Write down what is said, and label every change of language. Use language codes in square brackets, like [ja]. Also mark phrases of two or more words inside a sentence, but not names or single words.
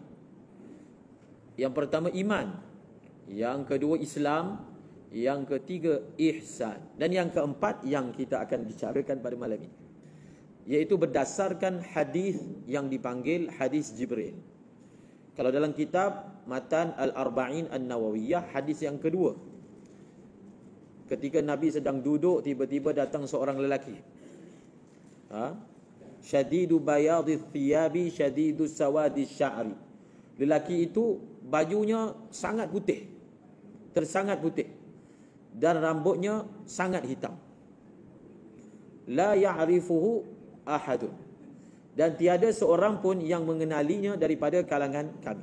[ms] Yang pertama iman, yang kedua Islam, yang ketiga ihsan, dan yang keempat yang kita akan bicarakan pada malam ini, iaitu berdasarkan hadis yang dipanggil hadis Jibril. Kalau dalam kitab Matan Al-Arba'in An-Nawawiyah, hadis yang kedua, ketika Nabi sedang duduk, tiba-tiba datang seorang lelaki, [ar] شديد بياض الثياب شديد سواد الشعر. [ms] Lelaki itu bajunya sangat putih, tersangat putih, dan rambutnya sangat hitam. [ar] لا يعرفه أحد, [ms] dan tiada seorang pun yang mengenalinya daripada kalangan kami.